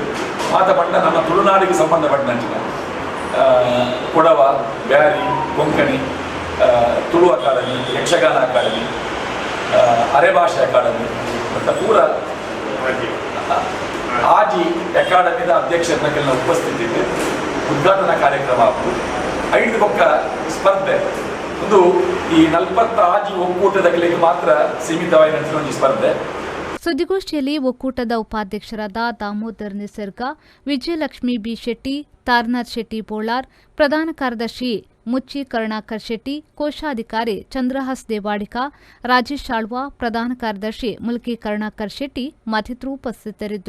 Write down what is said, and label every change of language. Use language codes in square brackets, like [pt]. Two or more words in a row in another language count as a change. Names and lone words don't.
[tcy] ಮಾತ ಪಂಡ ನಮ್ಮ ತುಳುನಾಡಿಗೆ ಸಂಬಂಧಪಟ್ಟಂಚಿನ ಕೊಡವ, ಬ್ಯಾರಿ, ಕೊಂಕಣಿ, ತುಳು ಅಕಾಡೆಮಿ, ಯಕ್ಷಗಾನ ಅಕಾಡೆಮಿ, ಅರೆಭಾಷೆ ಅಕಾಡೆಮಿ ಮತ್ತು ಪೂರ ಆಜಿ ಅಕಾಡೆಮಿದ ಅಧ್ಯಕ್ಷರನ್ನೆಲ್ಲ ಉಪಸ್ಥಿತಿದ್ದು ಉದ್ಘಾಟನಾ ಕಾರ್ಯಕ್ರಮ ಆಗ್ತದೆ. [kn] 5 ಬೊಕ್ಕ ಸ್ಪರ್ಧೆ ಒಂದು ಈ 40 ಆಜಿ ಒಕ್ಕೂಟದ ಗಳಿಗೆ ಮಾತ್ರ ಸೀಮಿತವಾಗಿ ಒಂದು ಸ್ಪರ್ಧೆ. ಸುದ್ದಿಗೋಷ್ಠಿಯಲ್ಲಿ ಒಕ್ಕೂಟದ ಉಪಾಧ್ಯಕ್ಷರಾದ ದಾಮೋದರ್ ನಿಸರ್ಗ, ವಿಜಯಲಕ್ಷ್ಮಿ ಬಿ ಶೆಟ್ಟಿ, ತಾರನಾಥ್ ಶೆಟ್ಟಿ ಬೋಳಾರ್, ಪ್ರಧಾನ ಕಾರ್ಯದರ್ಶಿ ಮುಚ್ಚಿ ಕರುಣಾಕರ್ ಶೆಟ್ಟಿ, ಕೋಶಾಧಿಕಾರಿ ಚಂದ್ರಹಾಸ್ ದೇವಾಡಿಕ, ರಾಜೇಶ್ ಆಳ್ವಾ, ಪ್ರಧಾನ ಕಾರ್ಯದರ್ಶಿ ಮುಲ್ಕಿ ಕರುಣಾಕರ್ ಶೆಟ್ಟಿ ಮತ್ತಿತರರು ಉಪಸ್ಥಿತರಿದ್ದರು.